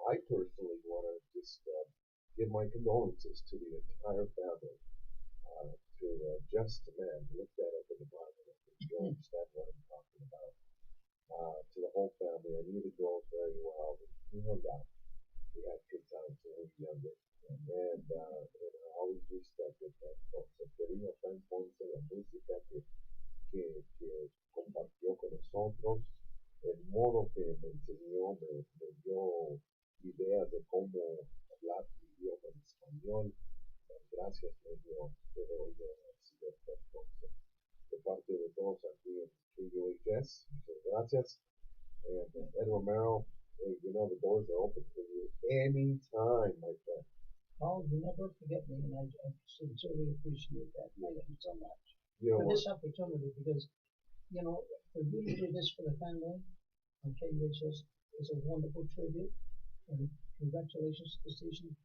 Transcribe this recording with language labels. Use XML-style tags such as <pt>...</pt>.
<en>I personally want to just give my condolences to the entire family, to just a man. Look that up in the Bible. I think you understand what I'm talking about. To the whole family. I knew the girls very well. We hung out. We had good times when we were younger. And I always respected that concept.</en> <es>Querido Frank Ponce, la música que compartió con nosotros, el modo que me enseñó, me dio ideas de cómo hablar mi idioma en español. Gracias, me doy señor Frank Ponce. De parte de todos aquí en KUHS, muchas gracias.</es> <en>And Ed Romero, hey, the doors are open for you anytime, my friend. Oh, you never forget me, and I sincerely appreciate that. Thank you so much for this opportunity, because, for you to do this for the family on KUHS is a wonderful tribute, and congratulations to the station.</en>